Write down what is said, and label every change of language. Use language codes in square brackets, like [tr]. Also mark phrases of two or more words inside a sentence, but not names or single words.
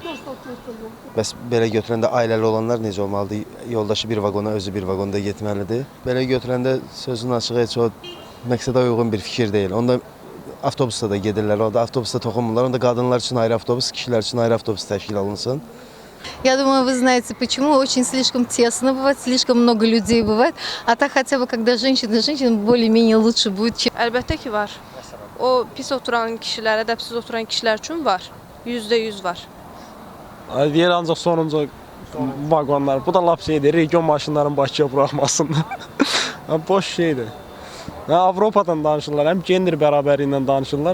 [az] Bəs belə götürəndə ailəli olanlar necə olmalıdır? Yoldaşı bir vaqona, özü bir vaqonda getməlidir. Belə götürəndə sözün açığı heç o məqsədə uyğun bir fikir deyil. Onda avtobusda da gedirlər, onda avtobusda toxunmurlar. Onda qadınlar üçün ayrı avtobus, kişilər üçün ayrı avtobus təşkil alınsın. [ru] Я думаю, вы знаете, почему очень слишком тесно бывает, слишком много людей бывает. А так хотя бы, когда женщина более-менее lучше будет. [az] Əlbəttə ki, var. O pis oturan kişilərə, ədəbsiz oturan kişilər üçün var. %100 var. Yer ancaq sonuncu vaqonlar. Bu da lap şeydir, region maşınların Bakıya buraxmasında. Boş şeydir. Avropadan danışırlar, həm gender bərabərliyi ilə danışırlar.